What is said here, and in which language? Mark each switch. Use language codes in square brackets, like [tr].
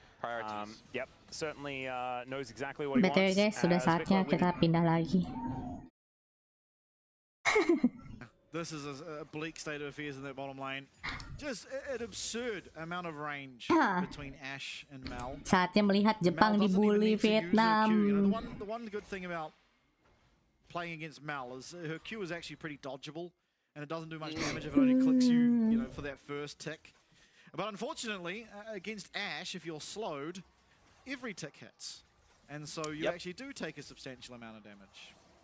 [en] Priorities. Yep. Certainly knows exactly what he [id] Betul [en] wants. [id] guys, sudah saatnya kita pindah lagi. [en] This is a bleak state of affairs in that bottom lane. Just an absurd amount of range between Ashe and Mal. [id] Saatnya melihat Jepang dibully Vietnam. [en] You know, the one good thing about playing against Mal is her Q is actually pretty dodgeable, and it doesn't do much damage if it only clicks you, you know, for that first tick. But unfortunately, against Ashe, if you're slowed, every tick hits, and so you actually do take a substantial amount of damage.